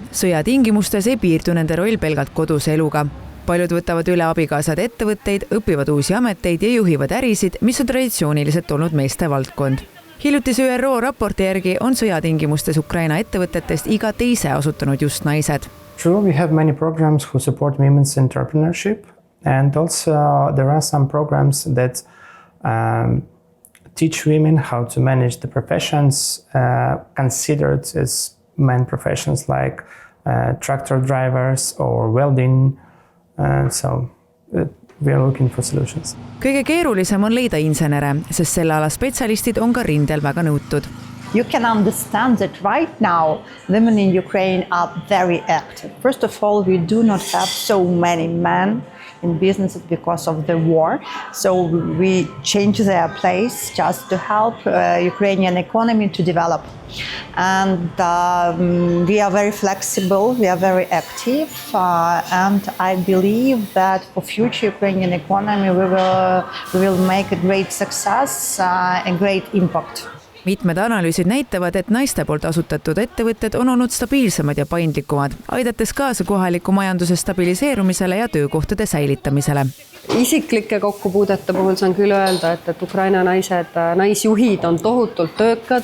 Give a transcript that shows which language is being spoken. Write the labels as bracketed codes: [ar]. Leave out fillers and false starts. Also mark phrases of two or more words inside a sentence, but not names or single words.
[et] Sõja tingimustes ei piirdu nende roll pelgalt koduse eluga. Paljud võtavad üle abikaasad ettevõtteid, õpivad uusi ameteid ja juhivad ärisid, mis on traditsiooniliselt olnud meeste valdkond. Hiljutise ÜRO raporti järgi on sõjatingimustes Ukraina ettevõtetest iga teise asutanud just naised. [en] True, we have many programs who support women's entrepreneurship, and also there are some programs that teach women how to manage the professions considered as men professions like tractor drivers or welding. So we are looking for solutions. [et] Kõige keerulisem on leida insenere, sest selle ala spetsialistid on ka rindel väga nõutud. [en] You can understand that right now women in Ukraine are very active. First of all, we do not have so many men in businesses because of the war. So we change their place just to help Ukrainian economy to develop. And we are very flexible, we are very active, and I believe that for future Ukrainian economy we will make a great success and great impact. [et] Mitmed analüüsid näitavad, et naiste poolt asutatud ettevõtted on olnud stabiilsemad ja paindlikumad, aidates kaasa kohaliku majanduse stabiliseerumisele ja töökohtade säilitamisele. Isiklike kokkupuudete puhul saan küll öelda, et Ukraina naisjuhid on tohutult töökad.